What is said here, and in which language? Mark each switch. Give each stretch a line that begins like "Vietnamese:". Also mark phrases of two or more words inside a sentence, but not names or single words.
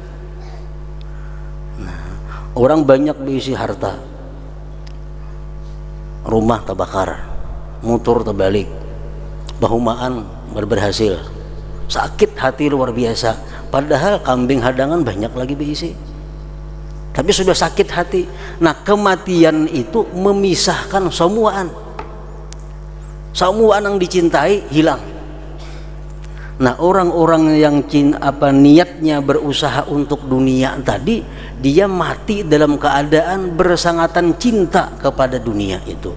Banjar: Nah, orang banyak beisi harta, rumah terbakar, motor terbalik, bahumaan berhasil, sakit hati luar biasa. Padahal kambing hadangan banyak lagi beisi, tapi sudah sakit hati. Nah kematian itu memisahkan semuaan yang dicintai hilang.
Indonesian: Nah orang-orang yang niatnya berusaha untuk dunia tadi, dia mati dalam keadaan bersangatan cinta kepada dunia itu.